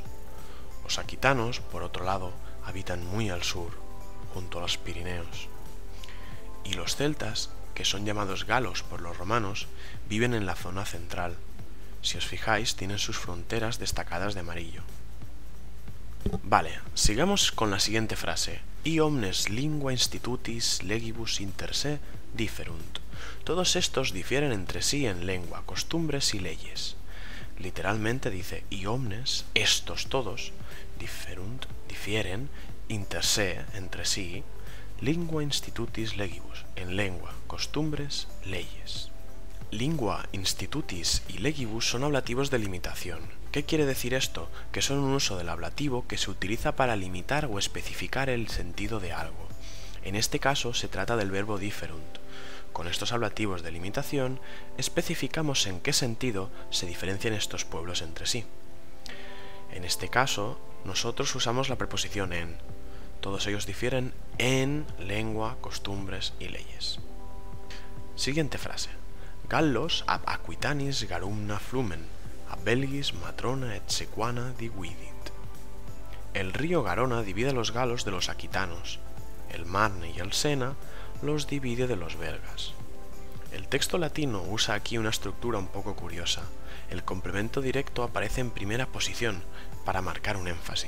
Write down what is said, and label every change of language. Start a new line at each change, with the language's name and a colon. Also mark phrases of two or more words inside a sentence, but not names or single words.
Spanish: Los aquitanos, por otro lado, habitan muy al sur, junto a los Pirineos. Y los celtas, que son llamados galos por los romanos, viven en la zona central. Si os fijáis, tienen sus fronteras destacadas de amarillo. Vale, sigamos con la siguiente frase.
Latin: I omnes lingua institutis legibus inter se differunt.
Spanish: Todos estos difieren entre sí en lengua, costumbres y leyes. Literalmente dice
Latin: i omnes,
Spanish: estos todos, differunt, difieren,
Latin: inter se,
Spanish: entre sí,
Latin: lingua institutis legibus,
Spanish: en lengua, costumbres, leyes.
Latin: Lingua, institutis
Spanish: y legibus son ablativos de limitación. ¿Qué quiere decir esto? Que son un uso del ablativo que se utiliza para limitar o especificar el sentido de algo. En este caso se trata del verbo differunt. Con estos ablativos de limitación especificamos en qué sentido se diferencian estos pueblos entre sí. En este caso, nosotros usamos la preposición en. Todos ellos difieren en lengua, costumbres y leyes. Siguiente frase.
Latin: Gallos ab Aquitanis garumna flumen, ab Belgis matrona et sequana dividit.
Spanish: El río Garona divide a los galos de los aquitanos. El Marne y el Sena los divide de los belgas. El texto latino usa aquí una estructura un poco curiosa. El complemento directo aparece en primera posición para marcar un énfasis.